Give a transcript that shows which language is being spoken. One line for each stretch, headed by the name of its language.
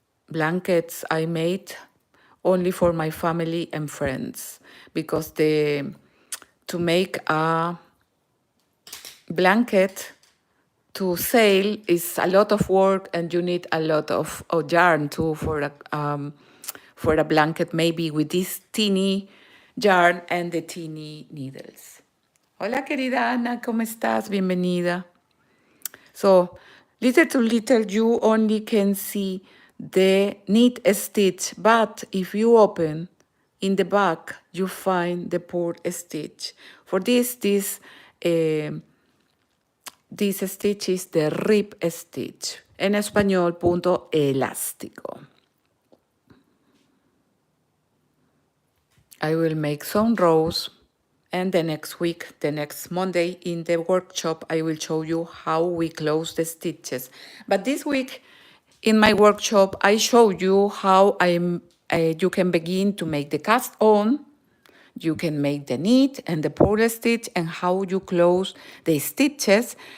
English: blankets I made only for my family and friends, because to make a blanket to sell is a lot of work, and you need a lot of yarn too for a blanket, maybe with this teeny yarn and the teeny needles.
Spanish: Hola querida Ana, ¿cómo estás? Bienvenida.
English: So, little to little, you only can see the knit stitch, but if you open in the back, you find the purl stitch. For this stitch is the rib stitch.
Spanish: En español, punto elástico.
English: I will make some rows, and the next week, the next Monday in the workshop, I will show you how we close the stitches. But this week in my workshop, I show you how you can begin to make the cast on, you can make the knit and the purl stitch, and how you close the stitches.